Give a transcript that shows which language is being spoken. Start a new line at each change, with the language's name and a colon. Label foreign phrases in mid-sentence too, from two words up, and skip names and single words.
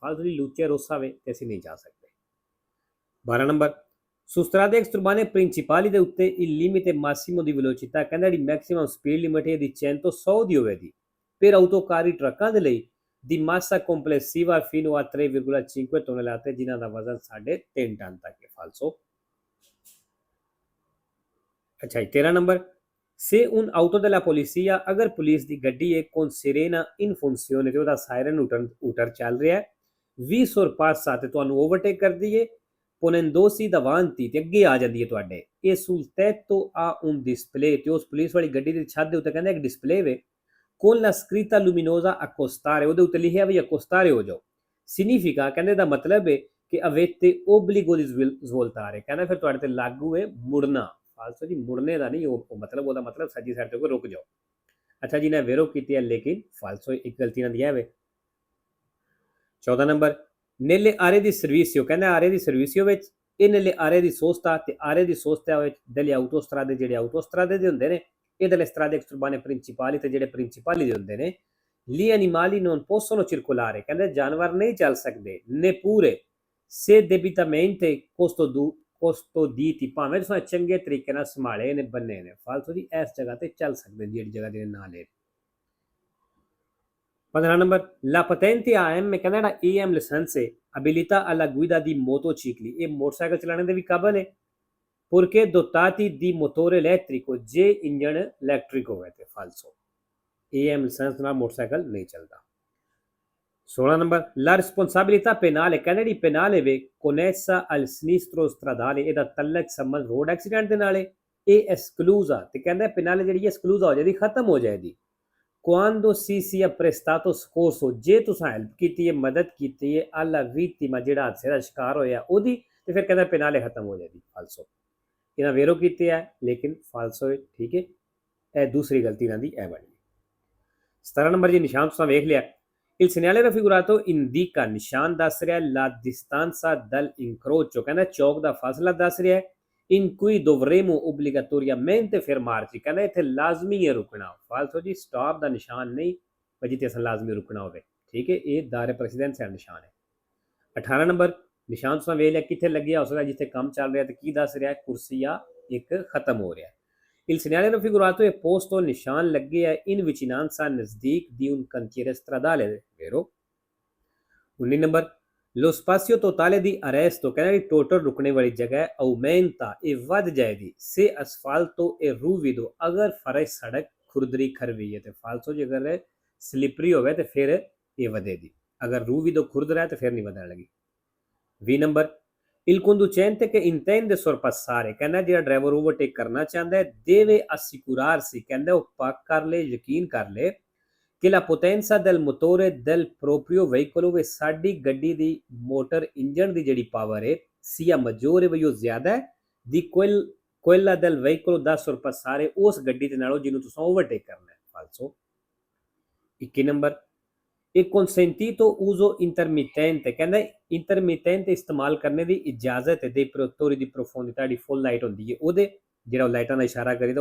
Punjabi: ਫਾਲਤੂ ਦੀ
Italian: luce rossa
Punjabi: ਵੇ ਤੇ ਅਸੀਂ ਨਹੀਂ ਜਾ ਸਕਦੇ। 12 ਨੰਬਰ
Italian: su strade extraurbane principali
Punjabi: ਦੇ ਉੱਤੇ
Italian: il limite massimo di velocità
Punjabi: ਕਹਿੰਦਾ ਜਿਹੜੀ ਮੈਕਸਿਮਮ ਸਪੀਡ ਲਿਮਿਟ ਹੈ ਦੀ 100 ਦੀ ਹੋਵੇਗੀ
Italian: per autocarri
Punjabi: ਟਰੱਕਾਂ ਦੇ ਲਈ
Italian: di massa complessiva fino a 3,5 tonnellate
Punjabi: ਜਿਨ੍ਹਾਂ ਦਾ ਵਜ਼ਨ 3.5 ਟਨ ਤੱਕ ਹੈ। ਫਾਲਸੋ। ਅੱਛਾ ਜੀ, 13 ਨੰਬਰ
Italian: se un auto della polizia
Punjabi: ਅਗਰ ਪੁਲਿਸ ਦੀ ਗੱਡੀ ਹੈ
Italian: con sirena in funzione
Punjabi: ਤੇ ਉਹਦਾ ਸਾਇਰਨ ਹੂਟਰ ਚੱਲ ਰਿਹਾ ਹੈ 20 sorpassa ਤੇ ਤੁਹਾਨੂੰ ਓਵਰਟੇਕ ਕਰਦੀ ਹੈ
Italian: ponendosi davanti
Punjabi: ਤੇ ਅੱਗੇ ਆ ਜਾਂਦੀ ਹੈ ਤੁਹਾਡੇ ਇਹ
Italian: sul tetto ha un display
Punjabi: ਤੇ ਉਸ ਪੁਲਿਸ ਵਾਲੀ ਗੱਡੀ ਦੀ ਛੱਤ ਦੇ ਉੱਤੇ ਕਹਿੰਦਾ ਇੱਕ ਡਿਸਪਲੇ ਵੇ
Italian: con la scritta luminosa accostare
Punjabi: ਉਹਦੇ ਉੱਤੇ ਲਿਖਿਆ ਵੀ accostare ਹੋ ਜਾਓ significa ਕਹਿੰਦੇ ਦਾ ਮਤਲਬ ਹੈ ਕਿ
Italian: avete obbligo di svoltare
Punjabi: ਕਹਿੰਦਾ ਫਿਰ ਤੁਹਾਡੇ ਤੇ ਲਾਗੂ ਹੈ ਮੁੜਨਾ ਫਾਲਸੋ ਜੀ ਮੁੜਨੇ ਦਾ ਨਹੀਂ ਉਹ ਮਤਲਬ ਉਹਦਾ ਮਤਲਬ ਸੱਜੀ ਸਾਈਡ ਤੇ ਰੁਕ ਜਾਓ ਅੱਛਾ ਜੀ ਨੇ ਵੇਰੋ ਕੀਤੀ ਹੈ ਲੇਕਿਨ ਫਾਲਸੋ ਇੱਕ ਗਲਤੀ ਨਾਲ ਦਿਆ ਵੇ 14 ਨੰਬਰ
Italian: nelle aree di servizio
Punjabi: ਕਹਿੰਦਾ
Italian: aree di servizio
Punjabi: ਵਿੱਚ ਇਹ
Italian: nelle aree di sosta
Punjabi: ਤੇ
Italian: aree di sosta
Punjabi: ਵਿੱਚ
Italian: delle autostrade
Punjabi: ਜਿਹੜੇ autostrade ਦੇ ਹੁੰਦੇ ਨੇ
Italian: e delle strade extraurbane principali
Punjabi: ਤੇ ਜਿਹੜੇ ਪ੍ਰਿੰਸੀਪਲੀ ਦੇ ਹੁੰਦੇ ਨੇ
Italian: gli animali non possono circolare
Punjabi: ਕਹਿੰਦੇ ਜਾਨਵਰ ਨਹੀਂ ਚੱਲ ਸਕਦੇ
Italian: neppure se debitamente custoditi
Punjabi: ਭਾਵੇਂ ਤੁਸੀਂ ਚੰਗੇ ਤਰੀਕੇ ਨਾਲ ਸੰਭਾਲੇ ਨੇ ਬੰਨੇ ਨੇ ਫਾਲਤੂ ਦੀ ਇਸ ਜਗ੍ਹਾ ਤੇ ਚੱਲ ਸਕਦੇ ਜਿਹੜੀ ਜਗ੍ਹਾ ਦੇ ਨਾਲ ਹੈ 15 ਨੰਬਰ
Italian: la patente AM
Punjabi: ਕਹਿੰਦਾ ਜਿਹੜਾ AM ਲਾਇਸੈਂਸ ਹੈ
Italian: abilita alla guida di motocicli
Punjabi: ਇਹ ਮੋਟਰਸਾਈਕਲ ਚਲਾਉਣ ਦੇ ਵੀ ਕਾਬਲ ਹੈ
Italian: purché dotati di motore elettrico
Punjabi: ਜੇ ਇੰਜਣ ਇਲੈਕਟ੍ਰਿਕ ਹੋਵੇ ਤੇ ਫਾਲਸੋ AM ਲਾਇਸੈਂਸ ਨਾਲ ਮੋਟਰਸਾਈਕਲ ਨਹੀਂ ਚੱਲਦਾ 16 ਨੰਬਰ
Italian: la responsabilità penale
Punjabi: ਕਹਿੰਦਾ ਜਿਹੜੀ penale ਵੇ
Italian: connessa al sinistro stradale
Punjabi: ਇਹਦਾ ਤਲਕ ਸੰਬੰਧ ਰੋਡ ਐਕਸੀਡੈਂਟ ਦੇ ਨਾਲ ਹੈ ਇਹ esclusa ਤੇ ਕਹਿੰਦਾ penale ਜਿਹੜੀ ਹੈ esclusa ਹੋ ਜਾਏਗੀ ਖਤਮ ਹੋ ਜਾਏਗੀ
Italian: quando si sia prestato soccorso
Punjabi: ਜੇ ਤੁਸੀਂ ਹੈਲਪ ਕੀਤੀ ਹੈ ਮਦਦ ਕੀਤੀ ਹੈ
Italian: alla vittima
Punjabi: ਜਿਹੜਾ ਹਾਦਸੇ ਦਾ ਸ਼ਿਕਾਰ ਹੋਇਆ ਉਹਦੀ ਤੇ ਫਿਰ ਕਹਿੰਦਾ penale ਖਤਮ ਹੋ ਜਾਏਗੀ ਫਾਲਸੋ ਇਹਨਾਂ ਵੇਰੋ ਕੀਤੇ ਹੈ ਲੇਕਿਨ ਫਾਲਸੋ ਹੈ ਠੀਕ ਹੈ ਇਹ ਦੂਸਰੀ ਗਲਤੀ ਇਹਨਾਂ ਦੀ ਇਹ ਬਣੀ 17 ਨੰਬਰ ਜੀ ਨਿਸ਼ਾਨ ਤੁਸੀਂ ਵੇਖ ਲਿਆ
Italian: il segnale raffigurato indica
Punjabi: ਨਿਸ਼ਾਨ ਦੱਸ ਰਿਹਾ
Italian: la distanza dal incrocio
Punjabi: ਕਹਿੰਦਾ ਚੌਕ ਦਾ ਫਾਸਲਾ ਦੱਸ ਰਿਹਾ
Italian: in cui dovremo obbligatoriamente fermarci
Punjabi: ਕਹਿੰਦਾ ਇੱਥੇ ਲਾਜ਼ਮੀ ਹੈ ਰੁਕਣਾ ਫਾਲਸੋ ਜੀ ਸਟਾਪ ਦਾ ਨਿਸ਼ਾਨ ਨਹੀਂ ਪਰ ਜਿੱਥੇ ਅਸਾਂ ਲਾਜ਼ਮੀ ਰੁਕਣਾ ਹੋਵੇ ਠੀਕ ਹੈ ਇਹ ਦਾਇਰੇ ਪ੍ਰੈਸੀਡੈਂਸ ਦਾ ਨਿਸ਼ਾਨ ਹੈ 18 ਨੰਬਰ ਨਿਸ਼ਾਨ ਤੁਸੀਂ ਵੇਖ ਲਿਆ ਕਿੱਥੇ ਲੱਗਿਆ ਹੋ ਸਕਦਾ ਜਿੱਥੇ ਕੰਮ ਚੱਲ ਰਿਹਾ ਤੇ ਕੀ ਦੱਸ ਰਿਹਾ ਕੁਰਸੀ ਆ ਇੱਕ ਖਤਮ ਹੋ ਰਿਹਾ
Italian: il segnale raffigurato è posto
Punjabi: ਨਿਸ਼ਾਨ ਲੱਗੇ ਹੈ
Italian: in vicinanza
Punjabi: ਨਜ਼ਦੀਕ
Italian: di un cantiere stradale vero
Punjabi: 19 ਨੰਬਰ
Italian: lo spazio totale di arresto
Punjabi: ਕਹਿੰਦਾ ਕਿ ਟੋਟਲ ਰੁਕਣੇ ਵਾਲੀ ਜਗ੍ਹਾ aumenta ਇਹ ਵੱਧ ਜਾਏਗੀ
Italian: se asfalto è ruvido
Punjabi: ਅਗਰ ਫਰਸ਼ ਸੜਕ ਖੁਰਦਰੀ ਖਰਵੀ ਹੈ ਤੇ ਫਾਲਸੋ ਜੇ ਅਗਰ ਸਲਿਪਰੀ ਹੋਵੇ ਤੇ ਫਿਰ ਇਹ ਵਧੇਗੀ ਅਗਰ ruvido ਖੁਰਦਰਾ ਹੈ ਤੇ ਫਿਰ ਨਹੀਂ ਵਧਣ ਲੱਗੀ 20 ਨੰਬਰ
Italian: il conducente che intende sorpassare
Punjabi: ਕਹਿੰਦਾ ਜਿਹੜਾ ਡਰਾਈਵਰ ਓਵਰਟੇਕ ਕਰਨਾ ਚਾਹੁੰਦਾ ਹੈ
Italian: deve assicurarsi
Punjabi: ਕਹਿੰਦਾ ਉਹ ਪੱਕ ਕਰ ਲੈ ਯਕੀਨ ਕਰ ਲੈ ਕਿ
Italian: la potenza del motore del proprio veicolo
Punjabi: ਵੇ ਸਾਡੀ ਗੱਡੀ ਦੀ ਮੋਟਰ ਇੰਜਨ ਦੀ ਜਿਹੜੀ ਪਾਵਰ ਹੈ
Italian: sia maggiore
Punjabi: ਵੀ ਉਹ ਜ਼ਿਆਦਾ ਹੈ
Italian: di quella del veicolo da sorpassare
Punjabi: ਉਸ ਗੱਡੀ ਦੇ ਨਾਲੋਂ ਜਿਹਨੂੰ ਤੁਸੀਂ ਓਵਰਟੇਕ ਕਰਨਾ ਹੈ ਫਾਲਸੋ 21 ਨੰਬਰ ਇਹ
Italian: consentito uso intermittente
Punjabi: ਕਹਿੰਦਾ ਇੰਟਰਮਿਟੈਂਟ ਇਸਤੇਮਾਲ ਕਰਨੇ ਦੀ ਇਜਾਜ਼ਤ ਹੈ ਦੇ ਪ੍ਰੋਟੋਰੀ ਦੀ ਪ੍ਰੋਫੋਂਡਿਟਾ ਦੀ ਫੁੱਲ ਲਾਈਟ ਹੁੰਦੀ ਹੈ ਉਹਦੇ ਜਿਹੜਾ ਲਾਈਟਾਂ ਦਾ ਇਸ਼ਾਰਾ ਕਰੀਦਾ